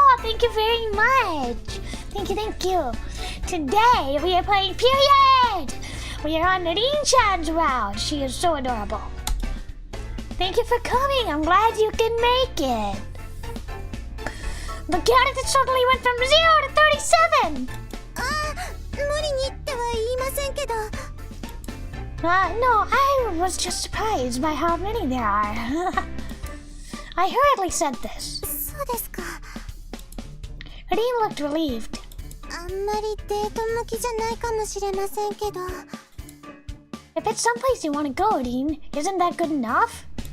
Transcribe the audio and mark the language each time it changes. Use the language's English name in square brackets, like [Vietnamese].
[English] Thank you very much. Thank you. Today, we are playing Period. We are on Rin-chan's route. She is so adorable. Thank you for coming. I'm glad you can make it. The candidate suddenly went from 0 to 37. [Japanese] 無理にっては言いませんけど。 [English] No, I was just surprised by how many there are. I hurriedly said this. [Japanese] そうですか。 [English] Rin looked relieved. [Japanese] あんまりデート向きじゃないかもしれませんけど。 [English] If it's someplace you want to go, Rin, isn't that good enough?